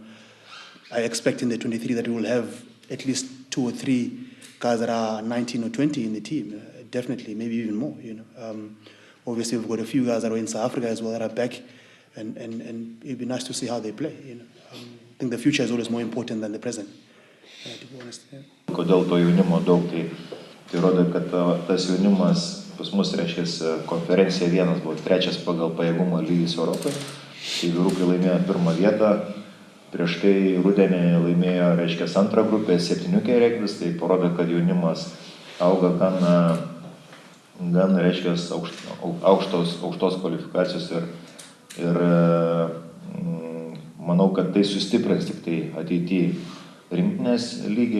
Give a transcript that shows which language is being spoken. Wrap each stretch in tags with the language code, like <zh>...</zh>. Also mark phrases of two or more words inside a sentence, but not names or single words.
<en>I expect in the 23 that we will have at least 2 or 3 guys that are 19 or 20 in the team. Definitely, maybe even more. You know, obviously we've got a few guys that are in South Africa as well that are back, and it'd be nice to see how they play. You know, I think the future is always more important than the present. To be honest. Yeah.</en> <lt>Kodėl to jaunimo daug, tai rodo, kad tas jaunimas pas mus, reiškia, konferencija vienas buvo 3 pagal pajėgumo lygis Europai, tai vyrukai laimėjo 1 vietą, prieš tai rudenį laimėjo, reiškia, 2 grupę, 7 regvis, tai parodo, kad jaunimas auga gan reiškia, aukštos kvalifikacijos ir manau, kad tai sustiprins tik tai ateityje rinktinės lygį.</lt>